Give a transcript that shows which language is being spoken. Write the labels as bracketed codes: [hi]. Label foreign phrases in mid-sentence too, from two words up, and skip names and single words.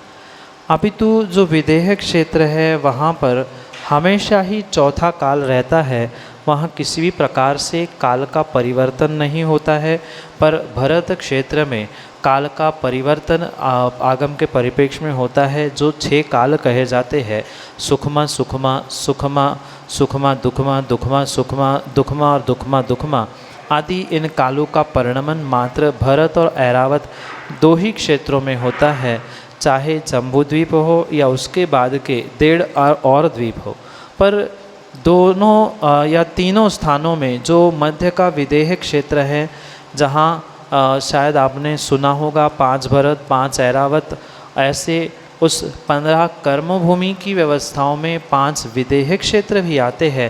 [hi] अपितु जो विदेह क्षेत्र है, वहाँ पर हमेशा ही चौथा काल रहता है। वहाँ किसी भी प्रकार से काल का परिवर्तन नहीं होता है। पर भरत क्षेत्र में काल का परिवर्तन आगम के परिप्रेक्ष्य में होता है। जो 6 काल कहे जाते हैं, सुखमा सुखमा, सुखमा सुखमा, दुखमा दुखमा, सुखमा दुखमा और दुखमा दुखमा आदि, इन कालों का परिणमन मात्र भरत और ऐरावत 2 ही क्षेत्रों में होता है। चाहे जम्बूद्वीप हो या उसके बाद के 1.5 और द्वीप हो, पर दोनों या तीनों स्थानों में जो मध्य का विदेह क्षेत्र है, जहाँ शायद आपने सुना होगा 5 भरत, 5 ऐरावत, ऐसे उस 15 कर्म भूमि की व्यवस्थाओं में 5 विदेह क्षेत्र भी आते हैं।